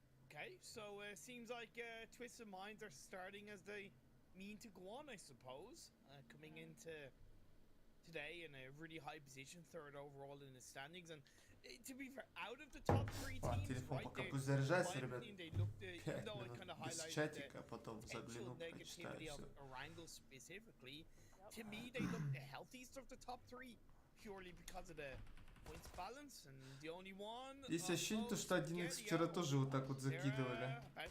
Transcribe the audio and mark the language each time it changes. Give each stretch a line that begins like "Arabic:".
English: Okay, so it seems like Twisted Minds are starting as they mean to go on, I suppose. Coming into today in a really high position, 3rd overall in the standings, and to be fair, out of the top 3 teams, right,
Russian: пока пусть заряжается, ребят. 5 минут без чатика, потом загляну, почитаю все.
English: Specifically, to me, they look the healthiest of the top 3, purely because of the points balance, and the only one.
Russian: Есть ощущение, что 1x вчера тоже вот так вот закидывали.